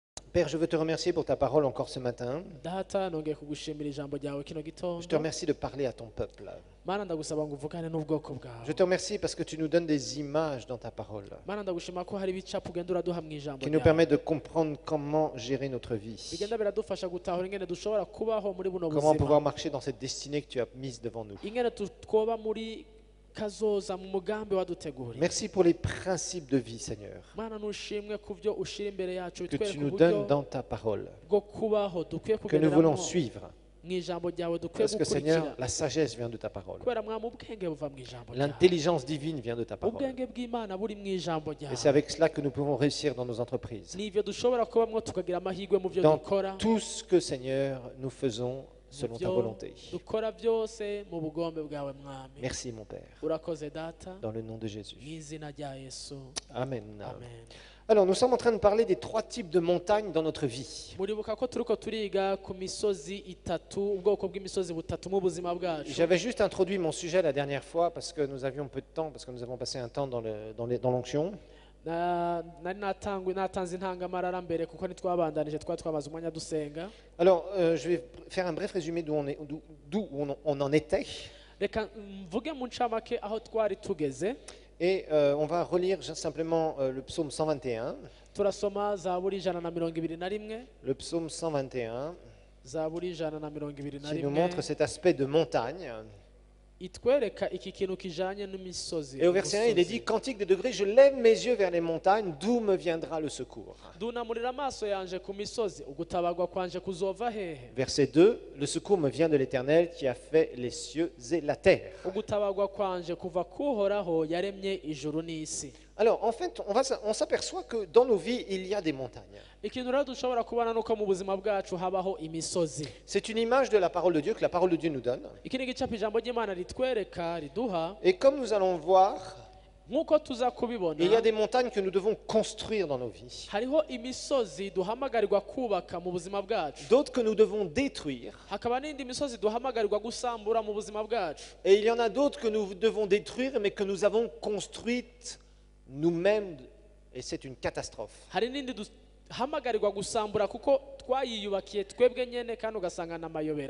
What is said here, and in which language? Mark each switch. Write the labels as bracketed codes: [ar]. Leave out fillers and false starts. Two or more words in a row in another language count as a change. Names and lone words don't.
[fr] Père, je veux te remercier pour ta parole encore ce matin. [rn] Data nongeye kugushimira ijambo ryawe kino [fr] Je te [rn] gitondo. [fr] remercie de parler à ton peuple. [rn] Mana ndagusaba ngo uvugane n'ubwoko bwawe. [fr] Je te remercie parce que tu nous donnes des images dans ta parole [rn] Mana ndagushima ko hari ibicapo ugenda uraduha mu ijambo [fr] qui nous [rn] ryawe. [fr] permettent de comprendre comment gérer notre vie, [rn] Bigenda biradufasha gutahura ingene dushobora kubaho muri buno [fr] comment pouvoir [rn] buzima. [fr] marcher dans cette destinée que tu as mise devant nous. [rn] Ingene twoba muri kazoza mu mugambi waduteguriye. [fr] Merci pour les principes de vie, Seigneur, [rn] Mana nushimwe ku byo ushira imbere yacu [fr] que tu [rn] bitwereka [fr] nous [rn] uburyo [fr] donnes dans ta parole, [rn] bwo kubaho dukwiye [fr] que nous voulons [rn] kugenderamo [fr] suivre. [rn] mu ijambo ryawe dukwiye [fr] Parce que, Seigneur, [rn] gukurikira. [fr] la sagesse vient de ta parole. [rn] Kubera mwami ubwenge buva mu ijambo ryawe. [fr] L'intelligence divine vient de ta parole. [rn] Ubwenge bw'Imana buri mu ijambo [fr] Et c'est [rn] ryawe. [fr] avec cela que nous pouvons réussir dans nos entreprises. [rn] Nivyo dushobora kubamwo tukagira amahirwe mu byo [fr] Dans [rn] dukora. [fr] tout ce que, Seigneur, nous faisons selon ta volonté. [rn] dukora byose mu bugombe bwawe mwami. [fr] Merci, mon Père. [rn] Urakoze data [fr] Dans le nom de Jésus. [rn] mu izina rya Yesu. [fr] Amen. [rn] Amen. [fr] Alors, nous sommes en train de parler des 3 types de montagnes dans notre vie. [rn] Muribuka ko turiko turiga ku misozi itatu, ubwoko bw'imisozi butatu mu buzima bwacu. [fr] J'avais juste introduit mon sujet la dernière fois parce que nous avions peu de temps, parce que nous avons passé un temps dans l'onction. [rn] Nari natanze intangamarara mbere kuko ntitwabandanije twamaze umwanya dusenga. [fr] Alors, je vais faire un bref résumé d'où on en était. [rn] Reka mvuge mu ncamake aho twari tugeze. [fr] Et on va relire simplement le psaume 121. [rn] Turasoma Zaburi 121. [fr] Le psaume 121 [rn] Zaburi 121 [fr] qui nous montre cet aspect de montagne. [rn] itwereka iki kintu kijanye n'imisozi. [fr] Et au verset 1, il est dit, Cantique des degrés, je lève mes yeux vers les montagnes, d'où me viendra le secours. [rn] Dunamurira amaso yanje ku misozi, ugutabagwa kwanje kuzova hehe? [fr] Verset 2, le secours me vient de l'Éternel qui a fait les cieux et la terre. [rn] Ugutabagwa kwanje kuva kuhoraho yaremye ijuru n'isi. [fr] Alors, en fait, on s'aperçoit que dans nos vies, il y a des montagnes. [rn] Ikintu rero dushobora kubona nuko mu buzima bwacu habaho imisozi. [fr] C'est une image de la parole de Dieu que la parole de Dieu nous donne. [rn] Iki ni igicapo ijambo ry'Imana ritwereka riduha, [fr] Et comme nous allons voir, [rn] nk'uko tuza kubibona, [fr] il y a des montagnes que nous devons construire dans nos vies. [rn] hariho imisozi duhamagarirwa kubaka mu buzima bwacu, [fr] D'autres que nous devons détruire. [rn] hakaba n'indi misozi duhamagarirwa gusambura mu buzima bwacu. [fr] Et il y en a d'autres que nous devons détruire, mais que nous avons construites nous-mêmes. Et c'est une catastrophe. [rn] Hari n'indi duhamagarirwa gusambura kuko twayiyubakiye twebwe nyene kandi ugasanga n'amayobera.